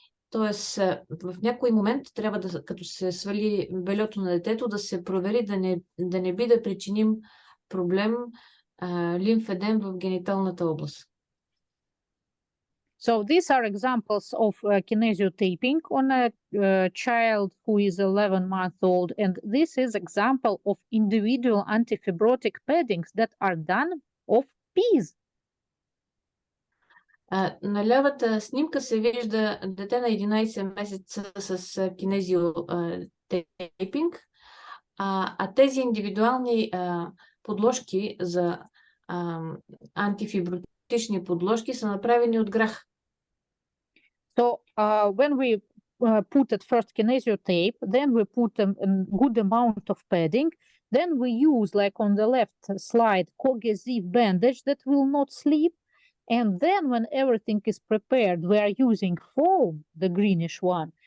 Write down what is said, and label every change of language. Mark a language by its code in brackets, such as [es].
[bg] Тоест, в някой момент трябва да, като се свали бельото на детето, да се провери да не би да причиним проблем, лимфедем в гениталната област. [en] So these are examples of kinesiotaping on a child who is 11-month-old, and this is example of individual antifibrotic paddings that are done of peas. [bg] На лявата снимка се вижда дете на 11 месеца с кинезиотейпинг, а тези индивидуални подложки за антифибротични подложки са направени от грах. [en] So when we put at first kinesiotape, then we put a good amount of padding, then we use, like on the left slide, cohesive bandage that will not slip. And then when everything is prepared, we are using foam, the greenish one.